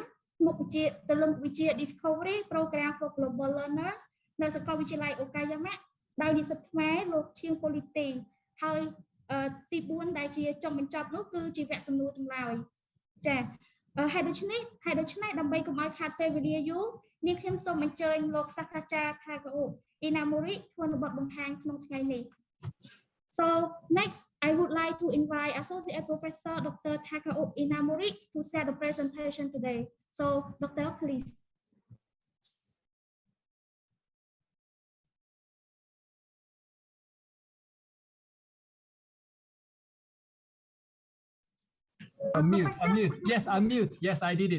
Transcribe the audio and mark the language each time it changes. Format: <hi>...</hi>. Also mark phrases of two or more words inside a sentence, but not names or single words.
<km>មុខវិជ្ជាទៅលើវិជ្ជា Discovery Program for Global Learners នៅសាកលវិទ្យាល័យអូកាយ៉ាម៉ាដោយនិស្សិតខ្មែរលោកឈៀងប៉ូលីទីហើយទី4ដែលជាចុងបញ្ចប់នោះគឺជាវគ្គសំណួរចម្លើយចា៎ហើយដូច្នេះដើម្បីកុំឲ្យខាតពេលវេលាយូរនាងខ្ញុំសូមអញ្ជើញលោកសាស្ត្រាចារ្យ Takao Inamori ធ្វើនៅបទបង្ហាញក្នុងថ្ងៃនេះ</km> <en>So next I would like to invite Associate Professor Dr. Takao Inamori to share the presentation today. So Dr. please. Unmute. Yes, unmute. Yes, I did it.</en>